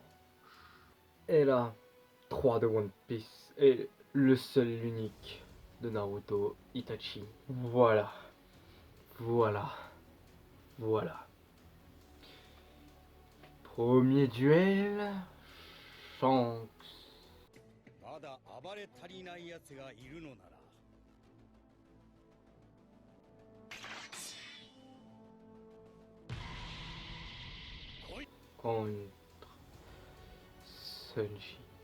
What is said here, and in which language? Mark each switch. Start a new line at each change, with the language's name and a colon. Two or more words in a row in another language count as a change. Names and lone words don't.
French: Et là, 3 de One Piece. Et le seul, l'unique de Naruto, Itachi. Voilà. Voilà. Voilà. Premier duel. Shanks.
Japanese: まだ暴れ足りない奴がいるのなら来い
French: Contre Sanji.